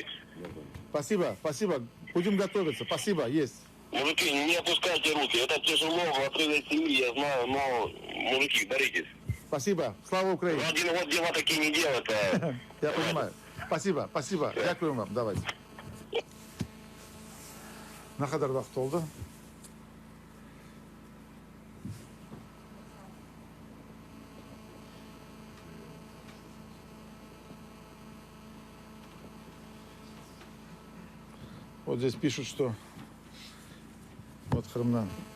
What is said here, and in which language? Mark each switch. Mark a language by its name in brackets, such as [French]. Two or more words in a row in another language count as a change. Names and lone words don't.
[Russian] Спасибо, спасибо. Будем готовиться. Спасибо, есть. Мужики, не опускайте руки. Это тяжело в отрыве семьи, я знаю, но, мужики, боритесь. Спасибо. Слава Украине. В один год дела такие не делают. Я понимаю. Спасибо, спасибо. [Ukrainian] Дякую вам. Давайте. [Crimean Tatar] Ne kadar vakit oldu? [Russian] Вот здесь пишут, что вот Хрымнан.